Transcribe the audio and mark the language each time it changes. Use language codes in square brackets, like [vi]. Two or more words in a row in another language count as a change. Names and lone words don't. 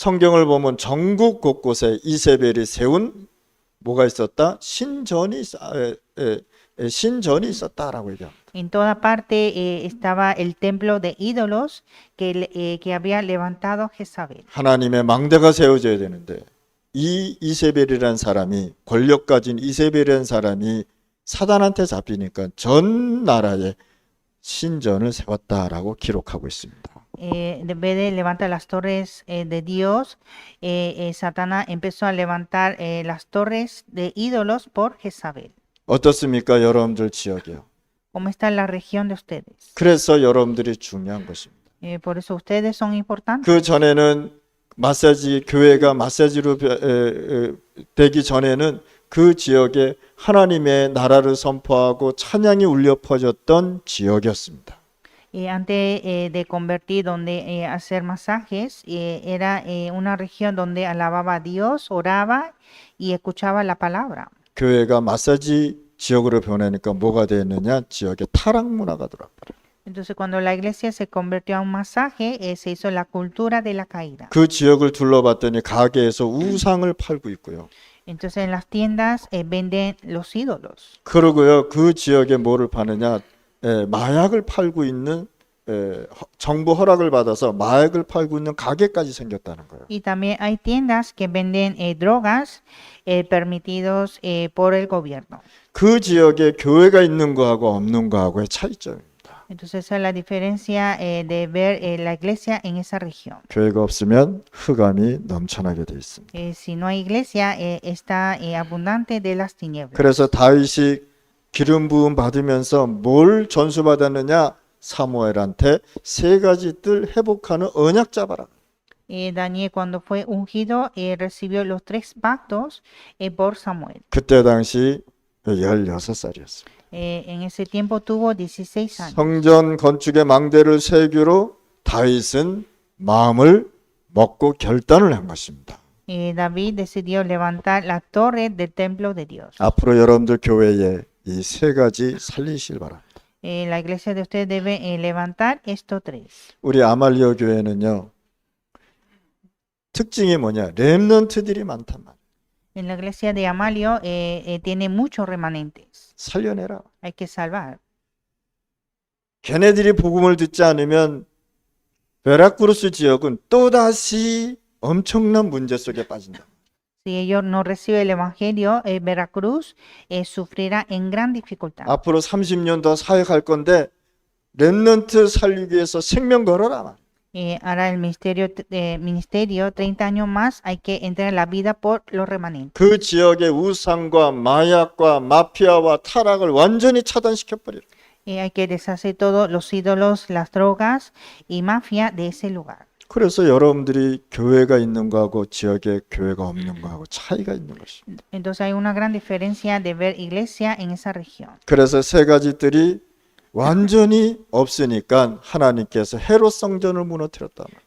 [ko] 성경을 보면 전국 곳곳에 이세벨이 세운 뭐가 있었다? 신전이 있었다라고 얘기합니다. [es] En toda parte estaba el templo de ídolos que había levantado Jezabel. [ko] 하나님의 망대가 세워져야 되는데 이 이세벨이라는 사람이 권력 가진 이세벨이라는 사람이 사단한테 잡히니까 전 나라에 신전을 세웠다라고 기록하고 있습니다. [es] En vez de levantar las torres de Dios, Satanás empezó a levantar las torres de ídolos por Jezabel. [ko] 어떻습니까? 여러분들 지역이요. [es] ¿Cómo está la región de ustedes? [ko] 그래서 여러분들이 중요한 것입니다. [es] Por eso ustedes son importantes. [ko] 그 전에는 교회가 마사지로 되기 전에는 그 지역에 하나님의 나라를 선포하고 찬양이 울려 퍼졌던 지역이었습니다. [es] Antes de convertir donde hacer masajes, era una región donde alababa a Dios, oraba y escuchaba la palabra. [ko] 교회가 마사지 지역으로 변하니까 뭐가 되었느냐? 지역에 타락 문화가 들어왔더라. [es] Entonces, cuando la iglesia se convirtió a un masaje, se hizo la cultura de la caída. [ko] 그 지역을 둘러봤더니 가게에서 우상을 팔고 있고요. [es] Entonces, en las tiendas venden los ídolos. [ko] 그러고요. 그 지역에 뭐를 파느냐? 마약을 팔고 있는 정부 허락을 받아서 마약을 팔고 있는 가게까지 생겼다는 거예요. [es] Y también hay tiendas que venden drogas permitidos por el gobierno. [ko] 그 지역에 교회가 있는 거하고 없는 거하고의 차이점입니다. [es] Entonces, esa es la diferencia de ver la iglesia en esa región. [ko] 교회가 없으면 흑암이 넘쳐나게 돼 있습니다. [es] Si no hay iglesia, está abundante de las tinieblas. [ko] 그래서 다윗이 기름 부음 받으면서 뭘 전수받았느냐? 사무엘한테 세 가지 뜰 회복하는 언약 잡아라. [es] Daniel, cuando fue ungido, recibió los 3 pactos por Samuel. [ko] 그때 당시 16살이었습니다. [es] En ese tiempo tuvo 16 años. [ko] 성전 건축의 망대를 세기로 다윗은 마음을 먹고 결단을 한 것입니다. [es] David decidió levantar la torre del templo de Dios. [ko] 앞으로 여러분들 교회에 이 세 가지 살리시길 바랍니다. [es] La iglesia de ustedes debe levantar estos 3. [ko] 우리 아말리오 교회는요. 특징이 뭐냐? 렘넌트들이 많단 말이에요. [es] En la iglesia de Amalio tiene muchos remanentes. [ko] 살려내라. [es] Hay que salvar. [ko] 걔네들이 복음을 듣지 않으면 베라크루스 지역은 또다시 엄청난 문제 속에 빠진다. [es] Si ellos no reciben el evangelio, Veracruz sufrirá en gran dificultad. [ko] 앞으로 30년 더 사역할 건데 렘넌트 살리기 위해서 생명 걸어라. [es] Ahora el ministerio 30 años más hay que entregar la vida por los remanentes. [ko] 그 지역의 우상과 마약과 마피아와 타락을 완전히 차단시켜 버리라. [es] Hay que deshacer todos los ídolos, las drogas y mafia de ese lugar. [ko] 그래서 여러분들이 교회가 있는 거하고 지역에 교회가 없는 거하고 차이가 있는 것입니다. [es] Entonces hay una gran diferencia de ver iglesia en esa región. [ko] 그래서 세 가지 뜰이 완전히 없으니까 하나님께서 헤롯 성전을 무너뜨렸단 말이에요.